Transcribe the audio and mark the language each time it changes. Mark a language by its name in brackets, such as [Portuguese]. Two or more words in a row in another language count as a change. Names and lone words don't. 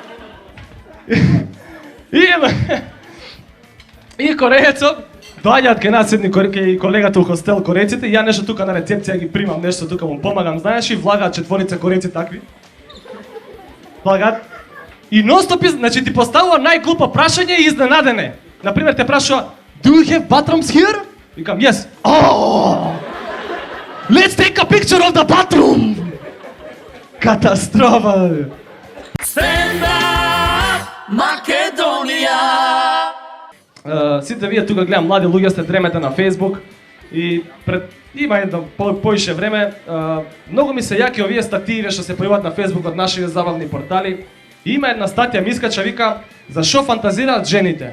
[Macedonian] И кореецот доаѓаат кај нас едни колегата у хостел кореците, и ја нешто тука на рецепција ги примам, нешто тука му помагам, знаеш, и влагаат четворица кореци такви. Влагаат. И нон-стоп, значи ти поставува најглупо прашање и изненадене. Например, те прашува, [English] do you have bathrooms here? Викам, yes. Oh! Let's take a picture of the bathroom! [Macedonian] Катастрофа! [English] Stand up, [Macedonian] Македонија! Сите вие тука гледам млади луѓе сте дремете на Facebook и има едно поише време, многу ми се јаки овие статии што се појавуваат на Facebook од нашите забавни портали. И има една статија ми искача, вика, за шо фантазираат жените.